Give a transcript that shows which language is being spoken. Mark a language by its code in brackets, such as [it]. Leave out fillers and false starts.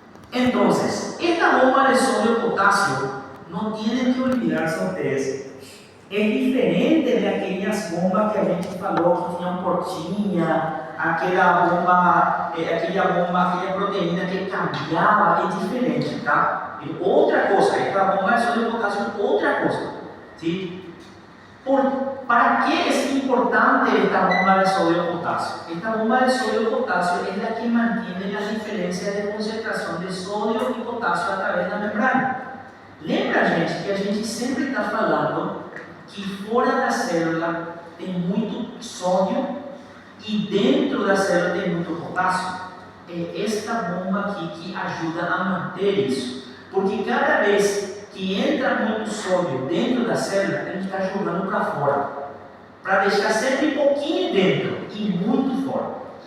[es] Entonces, esta bomba de sodio-potasio, no tienen que olvidarse ustedes, es diferente de aquellas bombas que [pt] a gente falou que tinham portinha, aquela proteína que cambiava, é diferente, tá? É outra coisa, esta bomba de sodio-potasio é outra coisa, ¿sí? [es] ¿Para qué es importante esta bomba de sodio-potasio? Esta bomba de sodio-potasio es la que mantiene la diferencia de concentración de sodio y potasio a través de la membrana. [pt] Lembra, gente, que a gente sempre está falando que fora da célula tem muito sódio e dentro da célula tem muito potássio? É esta bomba aqui que ajuda a manter isso. Porque cada vez que entra muito sódio dentro da célula, tem que estar jogando para fora, para deixar sempre um pouquinho dentro e muito fora.